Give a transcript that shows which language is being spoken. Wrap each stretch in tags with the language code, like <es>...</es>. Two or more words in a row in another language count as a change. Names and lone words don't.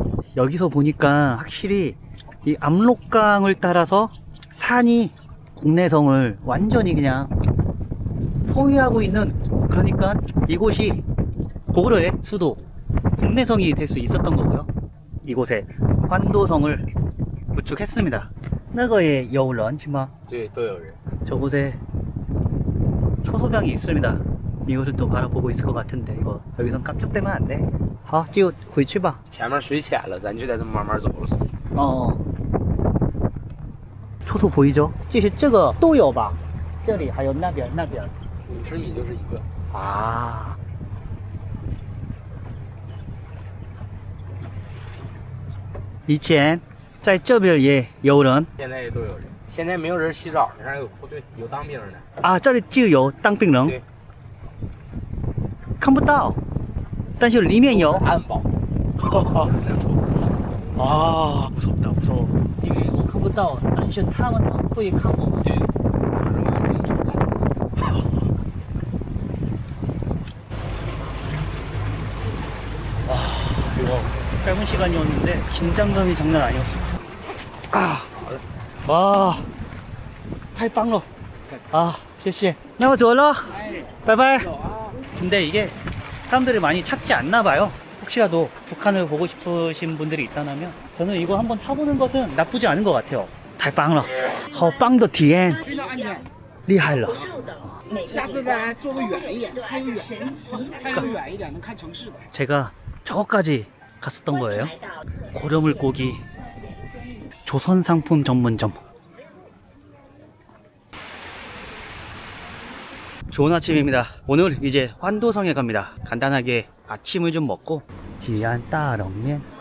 <ko>여기서 보니까 확실히 이 압록강을 따라서 산이 국내성을 완전히 그냥 포위하고 있는, 그러니까 이곳이 고구려의 수도 국내성이 될 수 있었던 거고요. 이곳에 환도성을 구축했습니다.</ko> <zh>那个也有人是吗? 对，都有人。</zh> <ko>저곳에 초소병이 있습니다. 이곳을 또 바라보고 있을 것 같은데 이거 여기선 깜짝대면 안 돼.</ko> <zh>好就回去吧。前面水浅了，咱就在这慢慢走了。</zh> <ko>초소 보이죠?</ko> <zh>其实这个都有吧，这里还有那边 50米就是一个。啊。以前在这边也有人现在也都有人。现在没有人洗澡，那儿有部队，有当兵的。啊，这里就有当兵人，对，看不到，但是里面有。安保。</zh> <ko>아 무섭다 무서워.</ko> <zh>因为我看不到，但是他们会看我们。对，拿着望远镜出来。</zh> <ko>이거 짧은 시간이었는데 긴장감이 장난 아니었어. 와,</ko> <zh>太棒了. 아, 谢谢. 나我走了.</zh> <ko>바이바이. 근데 이게 사람들이 많이 찾지 않나 봐요. 혹시라도 북한을 보고 싶으신 분들이 있다면 저는 이거 한번 타보는 것은 나쁘지 않은 것 같아요.</ko> <zh>太棒了. 好棒的体验. 非常安全。厉害了. 下次再来坐个远一点，还有远一点能看城市的。</zh> <ko>제가 저거까지 갔었던 거예요. 고려물고기 조선상품 전문점. 좋은 아침입니다. 오늘 이제 환도성에 갑니다. 간단하게 아침을 좀 먹고 지안 따렁면.</ko>